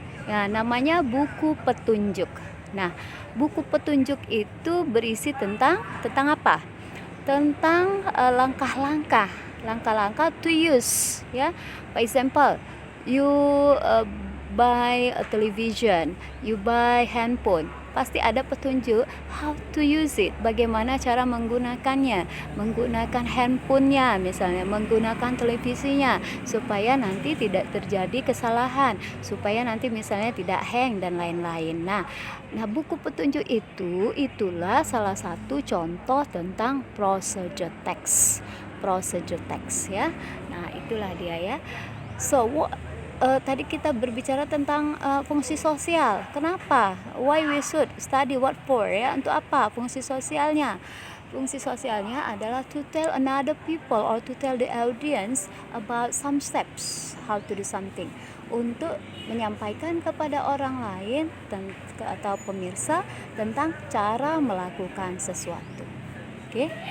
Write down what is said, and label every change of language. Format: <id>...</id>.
<id>Nah, namanya buku petunjuk. Nah, buku petunjuk itu berisi tentang apa? Tentang langkah-langkah</id> <en>to use</en> <id>ya.</id> <en>For example, you buy a television, you buy handphone.</en> <id>pasti ada petunjuk</id> <en>how to use it,</en> <id>bagaimana cara menggunakannya, menggunakan handphonenya misalnya, menggunakan televisinya, supaya nanti tidak terjadi kesalahan, supaya nanti misalnya tidak hang dan lain-lain. Nah, buku petunjuk itulah salah satu contoh tentang procedure text ya. Nah, itulah dia ya. So tadi kita berbicara tentang fungsi sosial. Kenapa?</id> <en>Why we should study, what for ya?</en> <id>Untuk apa fungsi sosialnya? Fungsi sosialnya adalah</id> <en>to tell another people or to tell the audience about some steps how to do something,</en> <id>untuk menyampaikan kepada orang lain atau pemirsa tentang cara melakukan sesuatu. Oke.</id>